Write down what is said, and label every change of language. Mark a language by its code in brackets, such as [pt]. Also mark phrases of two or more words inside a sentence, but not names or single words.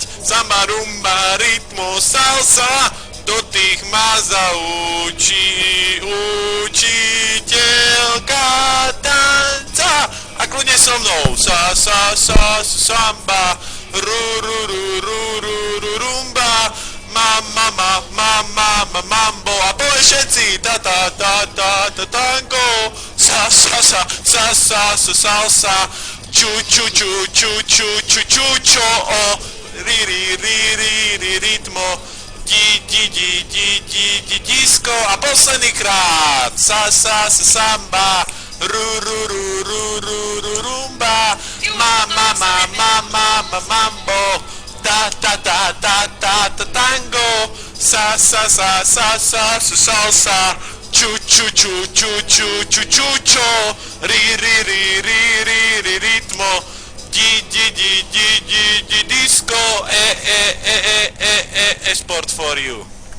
[sk] Samba, rumba, rytmo, salsa, do tých ma zaučí učiteľka tanca. A kľudne so mnou, samba, rumba, mambo, a povie všetci, tango, salsa, čučo, ritmo, disco, a posledný krát, samba, rumba, mambo, tango, salsa, chucho, ritmo, disco, [en] sport for you.